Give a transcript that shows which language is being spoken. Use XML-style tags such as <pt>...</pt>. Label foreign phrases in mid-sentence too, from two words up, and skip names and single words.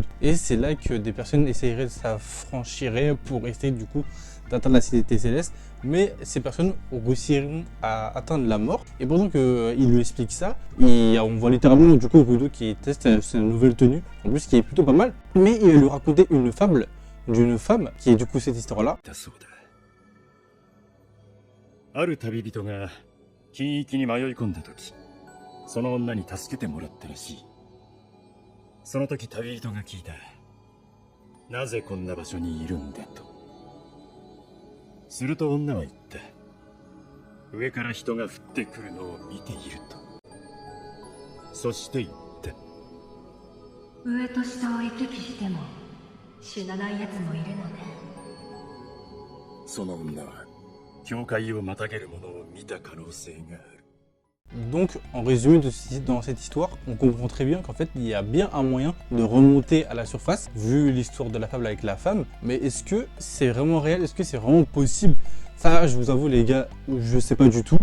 <fr>Et c'est là que des personnes essaieraient de s'affranchir pour essayer du coup d'atteindre la cité céleste. Mais ces personnes réussiront à atteindre la mort. Et pendant qu'il lui explique ça, on voit littéralement du coup Rudo qui teste sa nouvelle tenue, en plus qui est plutôt pas mal. Mais il va lui raconter une fable d'une femme qui est du coup cette histoire-là.</fr> <ja>ある旅人が金域に迷い込んだ時、その女に助けてもらったらしい。その時旅人が聞いた。なぜこんな場所にいるんだと。すると女は言った。上から人が降ってくるのを見ていると。そして言った。上と下を行き来しても死なない奴もいるのね。その女は</ja> <fr>Donc, en résumé, dans cette histoire, on comprend très bien qu'en fait, il y a bien un moyen de remonter à la surface, vu l'histoire de la fable avec la femme. Mais est-ce que c'est vraiment réel? Est-ce que c'est vraiment possible? Ça, je vous avoue, les gars, je sais pas du tout.</fr>